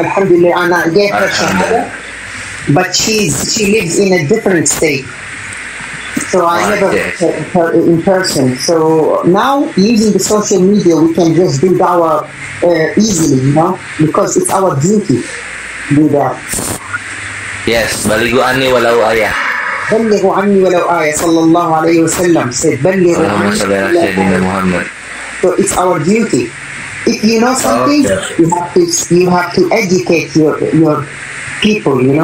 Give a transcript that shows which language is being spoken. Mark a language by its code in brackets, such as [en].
[en] Alhamdulillah, and I gave her shahada. But she lives in a different state. So I never met her in person. So now, using the social media, we can just do dawah easily, because it's our duty to do that. Yes, [ar] baligu anni walau ayah. بلغوا عني ولو آية صلى الله عليه وسلم [en] said [ar] بلغوا Allahumma salli ala Sayyidina Muhammad. [en] So it's our duty. If you know something, you have to educate your people,